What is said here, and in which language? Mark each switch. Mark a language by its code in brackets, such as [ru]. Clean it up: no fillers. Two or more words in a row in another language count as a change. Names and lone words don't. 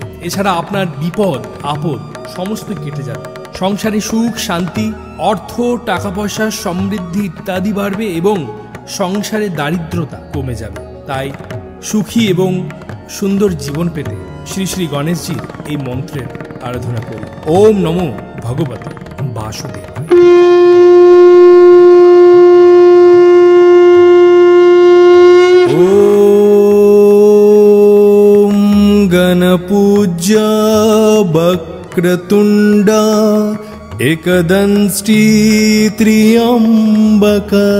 [bn] এছাড়া আপনার বিপদ আপদ সমস্ত কেটে যাবে। সংসারে সুখ, শান্তি, অর্থ, টাকা পয়সা, সমৃদ্ধি ইত্যাদি বাড়বে এবং সংসারে দারিদ্রতা কমে যাবে। তাই সুখী এবং সুন্দর জীবন পেতে শ্রী শ্রী গণেশজির এই মন্ত্রের আরাধনা করি। [sa] ওম নমো ভগবতে বাসুদেবায়। ওম গণপূজ্য বক্রতুণ্ড एकदंष्टि त्र्यंबक